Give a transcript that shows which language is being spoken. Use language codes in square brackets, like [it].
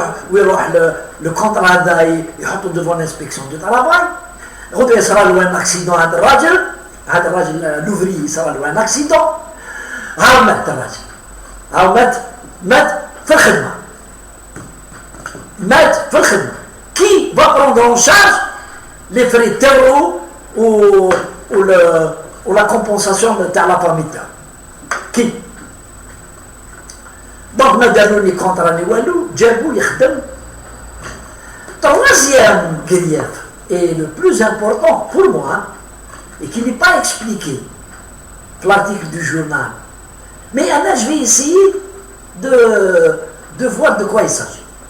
[ar] ويروح [fr] le contrat [ar] هذا يحطه [fr] devant l'inspection du travail. [ar] غدوة يصرى له [fr] un accident [ar] هذا الراجل لوفري يصرى له un accident. هاو مات الراجل. هاو مات في الخدمة. مات في الخدمة. [fr] Qui va prendre en charge les frais de terreau ou la compensation de la famille? Qui? [ar] Donc, ما داروا لي كونترا ني والو جابوا يخدم. [fr] Troisième grief et le plus important pour moi et qui n'est pas expliqué dans l'article du journal, mais là je vais essayer de voir de quoi il s'agit.